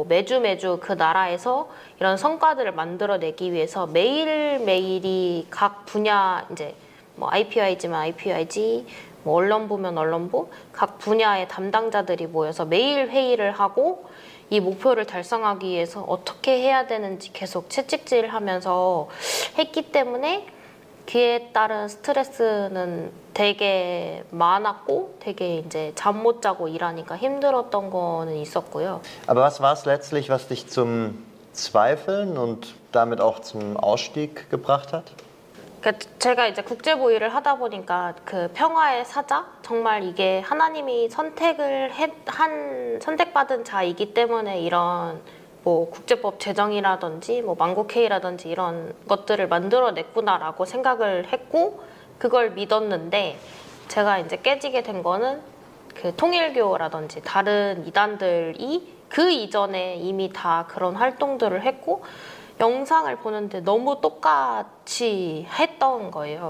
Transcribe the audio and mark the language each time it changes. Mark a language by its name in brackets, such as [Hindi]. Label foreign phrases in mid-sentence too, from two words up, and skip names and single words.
[Korean] 매주 그 나라에서 이런 성과들을 만들어내기 위해서 매일매일이 각 분야 이제 뭐 IPIG면 IPIG, 뭐 언론부면 언론부 각 분야의 담당자들이 모여서 매일 회의를 하고 이 목표를 달성하기 위해서 어떻게 해야 되는지 계속 채찍질을 하면서 했기 때문에 그에 따른 스트레스는 되게 많았고 되게 이제 잠 못 자고 일하니까 힘들었던 거는 있었고요. [German] Aber was war es letztlich, was dich zum Zweifeln und damit auch zum Ausstieg gebracht hat? [Korean] 그러니까 제가 이제 국제부 일을 하다 보니까 그 평화의 사자 정말 이게 하나님이 선택받은 자이기 때문에 이런 뭐 국제법 제정이라든지 뭐 만국회의라든지 이런 것들을 만들어냈구나라고 생각을 했고 그걸 믿었는데 제가 이제 깨지게 된 거는 그 통일교라든지 다른 이단들이 그 이전에 이미 다 그런 활동들을 했고 영상을 보는데 너무 똑같이 했던 거예요.